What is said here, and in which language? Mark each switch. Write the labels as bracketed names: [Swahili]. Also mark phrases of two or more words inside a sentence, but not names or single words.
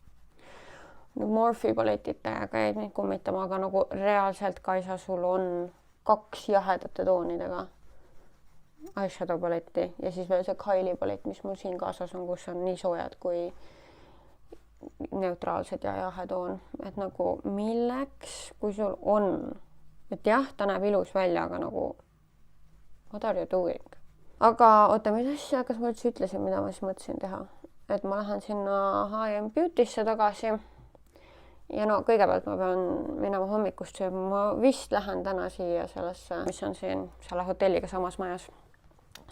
[Estonian] Morphe paletid täiega jäid neid kummitama, aga nagu reaalselt Kaisa, sul on 2 jahedate toonidega eyeshadow paletti ja siis veel see Kylie palett, mis mul siin kaasas on, kus on nii soojad kui neutraalsed ja jahetoon. Et nagu milleks, kui sul on, et jah, ta näeb ilus välja, aga nagu [English] what are you doing? [Estonian] Aga oota, mis asja, kas ma üldse ütlesin, mida ma siis mõtlesin teha? Et ma lähen sinna H&M Beauty'sse tagasi. Ja no kõigepealt ma pean minema hommikust sööma. Ma vist lähen täna siia sellesse, mis on siin selle hotelliga samas majas.